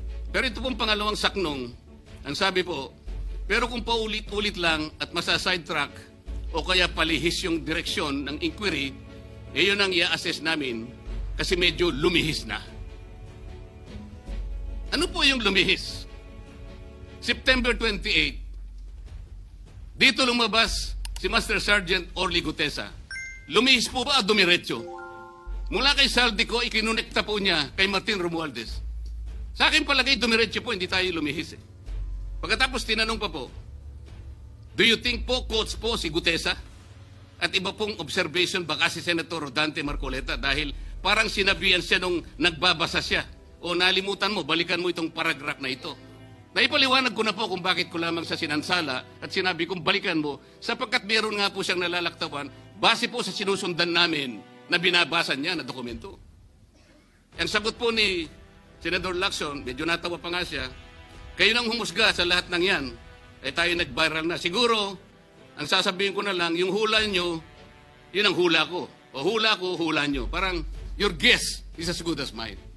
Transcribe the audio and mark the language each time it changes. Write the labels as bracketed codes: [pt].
[tl] Pero ito pong pangalawang saknong, ang sabi po, pero kung paulit-ulit lang at masa-sidetrack o kaya palihis yung direksyon ng inquiry, yun ang i-assess namin kasi medyo lumihis na. Ano po yung lumihis? September 28, dito lumabas si Master Sergeant Orly Gutesa. Lumihis po ba o dumiretso? Mula kay Saldico, ikinonekta po niya kay Martin Romualdez. Sa akin palagay, dumiretso po, hindi tayo lumihis. Pagkatapos tinanong pa po, [en] do you think [tl] po, coach po si Gutesa? At iba pong observation baka si Senator Rodante Marcoleta dahil parang sinabihan siya nung nagbabasa siya. O nalimutan mo, balikan mo itong paragraph na ito. Naipaliwanag ko na po kung bakit ko lamang sa sinansala at sinabi kong balikan mo sapagkat meron nga po siyang nalalaktawan base po sa sinusundan namin na binabasa niya na dokumento. Ang sagot po ni Senator Lacson, medyo natawa pa nga siya, kayo nang humusga sa lahat ng yan, tayo nag-viral na. Siguro, ang sasabihin ko na lang, yung hula nyo, yun ang hula ko. O hula ko, hula nyo. Parang, [en] your guess is as good as mine.